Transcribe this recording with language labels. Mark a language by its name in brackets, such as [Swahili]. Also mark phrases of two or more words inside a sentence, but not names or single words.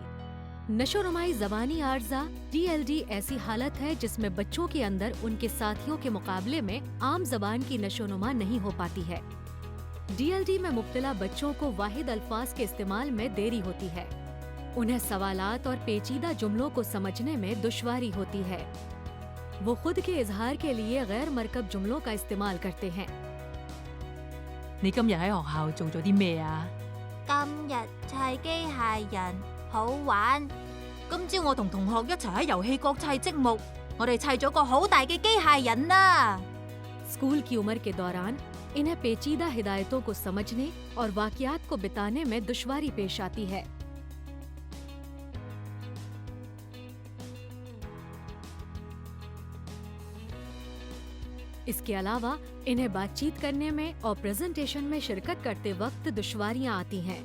[Urdu] نشوونمائی زبانی عارضہ DLD ایسی حالت ہے جس میں بچوں کے اندر ان کے ساتھیوں کے مقابلے میں عام زبان کی نشوونما نہیں ہو پاتی ہے. DLD میں مبتلا بچوں کو واحد الفاظ کے استعمال میں دیری ہوتی ہے. انہیں سوالات اور پیچیدہ جملوں کو سمجھنے میں دشواری ہوتی ہے. وہ خود کے اظہار کے لیے غیر مرکب جملوں کا استعمال کرتے ہیں. [Cantonese] 你今日喺學校做咗啲咩啊？今日砌機械人好玩。今朝我同同學一齊喺遊戲角砌積木，我哋砌咗個好大嘅機械人啦。 [Urdu] اسکول کی عمر کے دوران انہیں پیچیدہ ہدایتوں کو سمجھنے اور واقعات کو بتانے میں دشواری پیش آتی ہے. اس کے علاوہ انہیں بات چیت کرنے میں اور پریزنٹیشن میں شرکت کرتے وقت دشواریاں آتی ہیں.